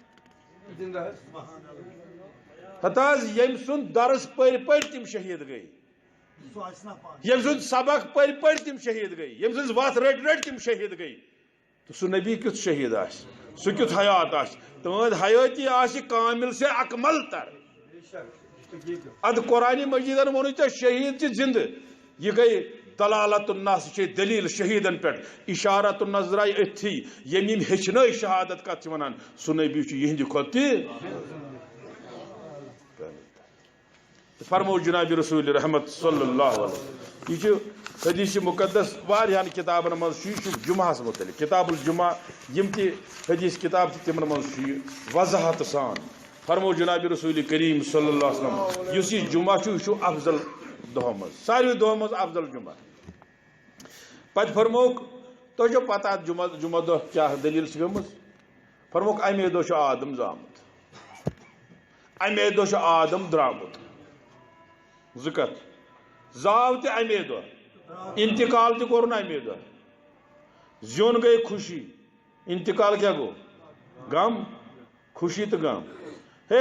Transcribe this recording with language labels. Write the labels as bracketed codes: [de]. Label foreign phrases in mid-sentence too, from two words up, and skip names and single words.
[ks] ہتہٕ حظ ییٚمہِ سُنٛد درس پٔرۍ تِم شہیٖد گٔے ییٚمہِ سُنٛد سبق پٔرۍ تِم شہیٖد گٔے ییٚمہِ سٕنٛز وتھ رٔٹۍ تِم شہیٖد گٔے تہٕ سُہ نبی کیُتھ شہیٖد آسہِ سُہ کیُتھ حیات آسہِ تُہنٛد حیٲتی آسہِ [ur] کامل سے اکمل تر [ks] ادٕ قرآنِ مجیٖدن ووٚنُے ژےٚ شہیٖد چھِ زندٕ یہِ گٔے [ar] دلالت الناس [ks] چھِ دلیٖل شہیٖدن پٮ۪ٹھ [ar] اشارت الناس [ks] درٛاے أتھی ییٚمۍ ہیٚچھنٲے شہادت کتھ چھِ ونان سُہ نبی چھُ یِہنٛدِ کھۄتہٕ تہِ فرمو جناب رسول رحمت [ar] صلی اللہ علیہ [ks] یہ چھُ حدیث مقدس واریاہن کتابن منٛز چھُ یہِ چھُ جمعہس متعلق کتاب الجمعہ یِم تہِ حدیث کتاب چھِ تِمن منٛز چھُ یہِ وضاحت سان فرمو جناب رسول کریم [ar] صلی اللہ علیہ وسلم [ks] یُس یہِ جمعہ چھُ یہِ چھُ افضل دۄہو منٛز ساروی دۄہو منٛز افضل جمعہ پتہٕ فرموکھ تۄہہِ چھو پتہ اتھ جمعہ دۄہ کیٛاہ دٔلیٖل چھِ گٔمٕژ فرموکھ امے دۄہ چھُ آدم زامُت امے دۄہ چھُ آدم درٛامُت زٕ کتھ زاو تہِ امے دۄہ انتقال تہِ کوٚرُن امے دۄہ زیُن گٔے خوشی انتقال کیٛاہ گوٚو غم خوشی تہٕ غم ہے